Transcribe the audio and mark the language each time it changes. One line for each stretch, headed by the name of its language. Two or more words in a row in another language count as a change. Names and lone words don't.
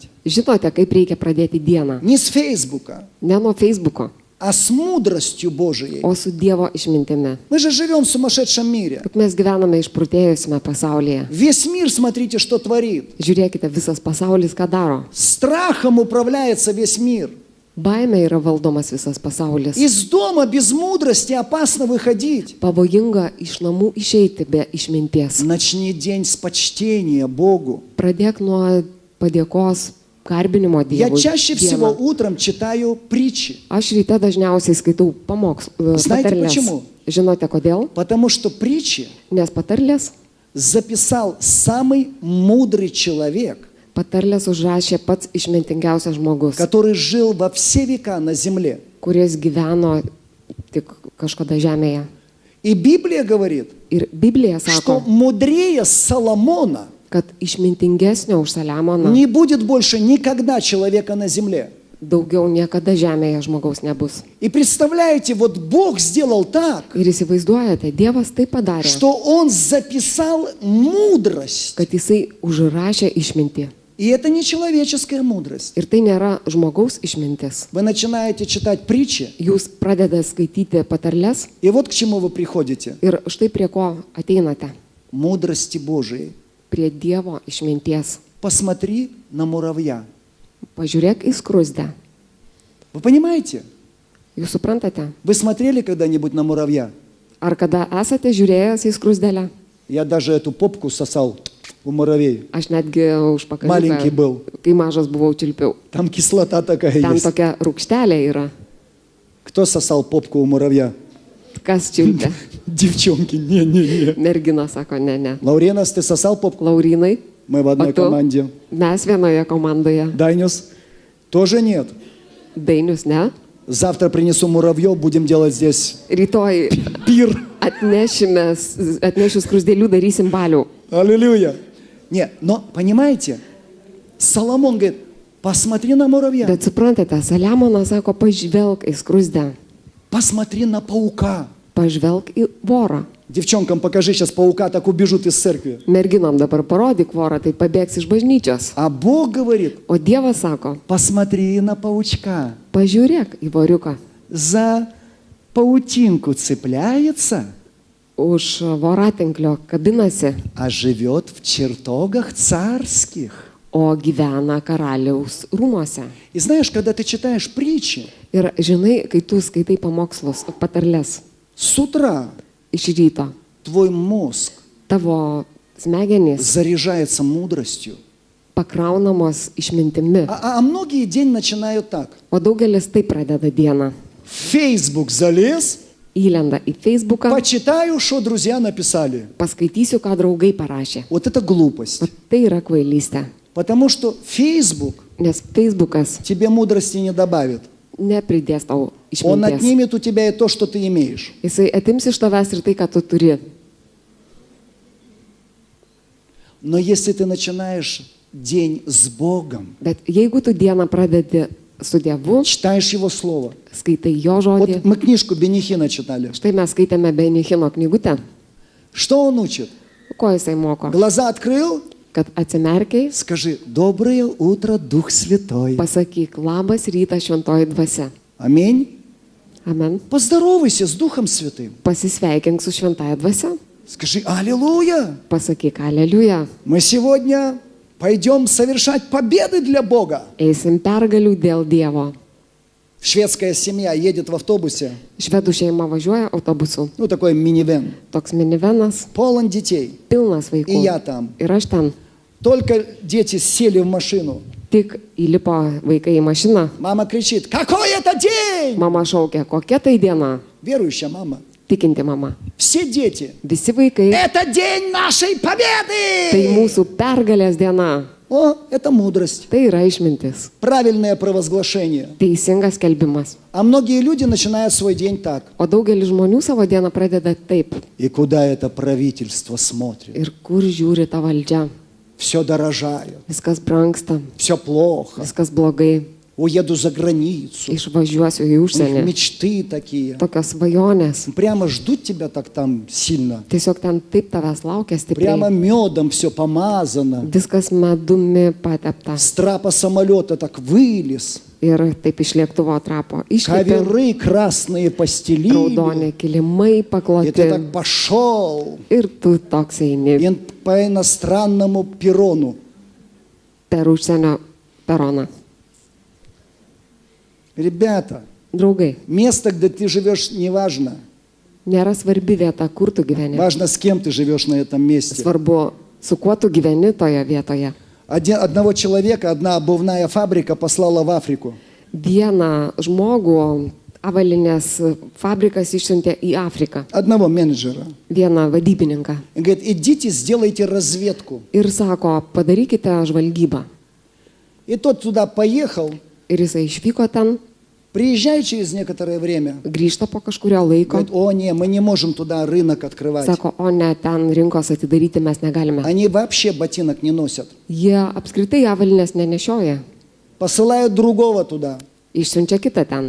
Lithuanian: Žinote, kaip reikia pradėti dieną.
Russian: Не с Фейсбука,
Lithuanian: Ne nuo Facebooko,
Russian: а с мудростью Божией.
Lithuanian: o su Dievo išmintimi.
Russian: Мы же живем в сумасшедшем мире.
Lithuanian: Juk mes gyvename išprotėjusiame pasaulyje.
Russian: Весь мир, смотрите, что творит.
Lithuanian: Žiūrėkite, visas pasaulis ką daro.
Russian: Страхом управляется весь мир.
Lithuanian: Baime yra valdomas visas pasaulis.
Russian: Из дома без мудрости опасно выходить.
Lithuanian: Pavojinga iš namų išeiti be išminties.
Russian: Начни день с почтения Богу.
Lithuanian: Pradėk nuo padėkos, garbinimo
Russian: Я
Lithuanian: Dievui.
Russian: чаще всего
Lithuanian: dieną.
Russian: утром читаю притчи,
Lithuanian: Aš ryte dažniausiai skaitau
Russian: Знаете
Lithuanian: patarlės.
Russian: почему?
Lithuanian: Žinote kodėl?
Russian: потому что притчи
Lithuanian: Nes patarlės
Russian: записал самый мудрый человек,
Lithuanian: Patarlės užrašė pats išmintingiausias žmogus,
Russian: который жил во все века на земле.
Lithuanian: kuris gyveno tik kažkada žemėje.
Russian: И Библия говорит,
Lithuanian: Ir Biblija
Russian: что
Lithuanian: sako,
Russian: мудрее Соломона
Lithuanian: kad išmintingesnio už Saliamoną
Russian: не будет больше никогда человека на земле.
Lithuanian: daugiau niekada žemėje žmogaus nebus.
Russian: И представляете, вот Бог сделал так,
Lithuanian: Ir įsivaizduojate, Dievas tai padarė,
Russian: что Он записал мудрость.
Lithuanian: kad Jisai užrašė išmintį.
Russian: И это не человеческая мудрость.
Lithuanian: Ir tai nėra žmogaus išmintis.
Russian: Вы начинаете читать притчи,
Lithuanian: Jūs pradedate skaityti patarles
Russian: и вот к чему вы приходите.
Lithuanian: ir štai prie ko ateinate.
Russian: Мудрости Божией.
Lithuanian: Prie Dievo išminties.
Russian: Посмотри на муравья.
Lithuanian: Pažiūrėk į skruzdę.
Russian: Вы понимаете?
Lithuanian: Jūs suprantate?
Russian: Вы смотрели когда-нибудь на муравья?
Lithuanian: Ar kada esate žiūrėjęs į skruzdelę?
Russian: Я даже эту попку сосал у муравей.
Lithuanian: Aš netgi
Russian: Маленький
Lithuanian: užpakaliuką,
Russian: был.
Lithuanian: kai mažas buvau, čiulpiau.
Russian: Там кислота такая
Lithuanian: Ten
Russian: есть.
Lithuanian: tokia rūkštelė yra.
Russian: Кто сосал попку у муравья?
Lithuanian: Kas čiulpia?
Russian: Девчонки, не.
Lithuanian: Mergina sako, ne.
Russian: Лауренас, ты сосал попку?
Lithuanian: Laurinai,
Russian: Мы в одной
Lithuanian: o tu?
Russian: команде.
Lithuanian: Mes vienoje komandoje.
Russian: Дайнюс? Тоже нет.
Lithuanian: Dainius, ne?
Russian: Завтра принесу муравьев, будем делать здесь
Lithuanian: Rytoj
Russian: пир.
Lithuanian: atnešiu skrusdėlių, darysim balių.
Russian: Аллилуйя. Не, но понимаете, Соломон говорит, посмотри на муравья,
Lithuanian: Bet suprantate, Saliamonas sako, pažvelk į skruzdę,
Russian: посмотри на паука.
Lithuanian: pažvelk į vorą.
Russian: Девчонкам покажи сейчас паука, так убежут из церкви.
Lithuanian: Merginom dabar parodyk vorą, tai pabėgs iš bažnyčios.
Russian: А Бог говорит,
Lithuanian: O Dievas sako,
Russian: посмотри на паучка.
Lithuanian: pažiūrėk į voriuką.
Russian: За паутинку цепляется,
Lithuanian: Už voratinklio kabinasi,
Russian: а живет в чертогах царских.
Lithuanian: o gyvena karaliaus rūmose.
Russian: И знаешь, когда ты читаешь притчи,
Lithuanian: Ir žinai, kai tu skaitai pamokslus, patarles
Russian: с утра
Lithuanian: iš ryto,
Russian: твой мозг
Lithuanian: tavo smegenys
Russian: заряжается мудростью.
Lithuanian: pakraunamos išmintimi.
Russian: А многие день начинают так.
Lithuanian: O daugelis tai pradeda dieną.
Russian: В Facebook залез,
Lithuanian: Įlenda į Facebooką,
Russian: почитаю, что друзья написали.
Lithuanian: paskaitysiu, ką draugai parašė.
Russian: Вот это глупость.
Lithuanian: O tai yra kvailystė.
Russian: Потому что Facebook
Lithuanian: Nes Facebookas
Russian: тебе мудрости не добавит.
Lithuanian: nepridės tau
Russian: Он
Lithuanian: išminties.
Russian: отнимет у тебя и то, что ты имеешь.
Lithuanian: Jisai atims iš tavęs ir tai, ką tu turi.
Russian: Но если ты начинаешь день с Богом,
Lithuanian: Bet jeigu tu dieną pradedi su Dievu,
Russian: читаешь Его Слово.
Lithuanian: skaitai Jo
Russian: Вот
Lithuanian: žodį.
Russian: мы книжку Бенихина читали.
Lithuanian: Štai mes skaitėme Benichino knygutę.
Russian: Что он учит?
Lithuanian: Ko jisai moko?
Russian: Глаза открыл?
Lithuanian: Kad atsimerkiai,
Russian: Скажи, доброе утро, Дух Святой.
Lithuanian: pasakyk labas rytas šventoji dvasia.
Russian: Аминь.
Lithuanian: Amen.
Russian: Поздоровайся с Духом Святым.
Lithuanian: Pasisveikink su šventaja dvasia.
Russian: Скажи, аллилуйя.
Lithuanian: Pasakyk aleliuja.
Russian: Мы сегодня пойдем совершать победы для Бога.
Lithuanian: Eisim pergalių dėl Dievo.
Russian: Шведская семья едет в автобусе,
Lithuanian: Švedų šeima važiuoja autobusu.
Russian: ну такой минивэн,
Lithuanian: Toks minivenas,
Russian: полон детей.
Lithuanian: pilnas
Russian: И
Lithuanian: vaikų.
Russian: я там.
Lithuanian: Ir aš ten.
Russian: Только дети сели в машину.
Lithuanian: Tik įlipo vaikai į mašiną.
Russian: Мама кричит, какой это день?
Lithuanian: Mama šaukė, kokia tai diena.
Russian: Верующая мама.
Lithuanian: Tikinti mama.
Russian: Все дети.
Lithuanian: Visi vaikai.
Russian: Это день нашей
Lithuanian: Tai
Russian: победы!
Lithuanian: mūsų pergalės diena.
Russian: О, это мудрость.
Lithuanian: Tai yra išmintis.
Russian: Правильное провозглашение.
Lithuanian: Teisingas skelbimas.
Russian: А многие люди начинают свой день так.
Lithuanian: O daugelis žmonių savo dieną pradeda taip.
Russian: И куда это правительство смотрит?
Lithuanian: Ir kur žiūri ta valdžia?
Russian: Все дорожает,
Lithuanian: Viskas brangsta,
Russian: все плохо.
Lithuanian: viskas blogai.
Russian: Уеду за границу.
Lithuanian: Išvažiuosiu į
Russian: У них
Lithuanian: užsienį.
Russian: мечты такие.
Lithuanian: Tokios svajonės.
Russian: Прямо ждут тебя так там сильно.
Lithuanian: Tiesiog ten taip tavęs laukia
Russian: Прямо
Lithuanian: stipriai.
Russian: медом все помазано.
Lithuanian: Viskas medumi patepta.
Russian: С трапа самолета так вылез.
Lithuanian: Ir taip iš lėktuvo trapo išlipė.
Russian: Коверы красные постелили.
Lithuanian: Raudoni kilimai
Russian: И ты
Lithuanian: pakloti.
Russian: так пошел.
Lithuanian: Ir tu toks eini
Russian: И по иностранному перрону.
Lithuanian: per užsienio peroną.
Russian: Ребята,
Lithuanian: Draugai,
Russian: место, где ты живешь, не важно.
Lithuanian: nėra svarbi vieta, kur tu gyveni.
Russian: Важно, с кем ты живешь на этом месте.
Lithuanian: Svarbu, su kuo tu gyveni toje vietoje.
Russian: Одного человека одна обувная фабрика послала в Африку.
Lithuanian: Vieną žmogų avalinės fabrikas išsiuntė į Afriką.
Russian: Одного менеджера.
Lithuanian: Vieną vadybininką.
Russian: И говорит, идите, сделайте разведку.
Lithuanian: Ir sako, padarykite žvalgybą.
Russian: И тот туда поехал,
Lithuanian: Ir jisai išvyko ten,
Russian: приезжает через некоторое время.
Lithuanian: grįžta po kažkurio laiko.
Russian: Говорит, о, не, мы не можем туда рынок открывать.
Lithuanian: Sako, o ne, ten rinkos atidaryti mes negalime.
Russian: Они вообще ботинок не носят.
Lithuanian: Jie apskritai avalinės nenešioja.
Russian: посылают другого туда.
Lithuanian: Išsiunčia kitą ten.